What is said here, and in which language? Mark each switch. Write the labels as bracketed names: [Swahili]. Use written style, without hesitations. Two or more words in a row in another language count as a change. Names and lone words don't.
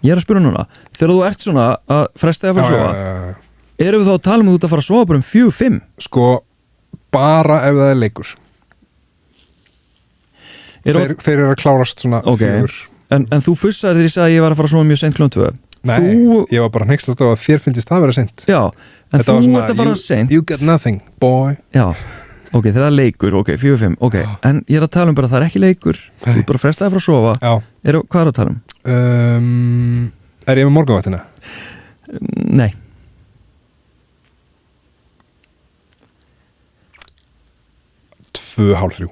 [Icelandic] ég er að spyrja núna, þegar þú ert svona að fresta að fara að sofa erum við þá að tala um að þú ert að fara að sofa bara 4-5 sko, bara ef það er leikur þeir eru að klárast svona 4 en þú fussaði þegar ég sagði að ég var að fara að sofa mjög seint klukkan 2 nei, ég var bara hneyksast á að þér finnst það vera seint já, en þetta þú ert að fara seint [English] you got nothing, boy [Icelandic] já, ok, þegar það er leikur, ok, 4-5 ok, en ég er að tala um bara að það er ekki leikur þú ert bara að fresta að fara að sofa hvað er að tala um? Er ég með morgunvaktina? Nei 2:30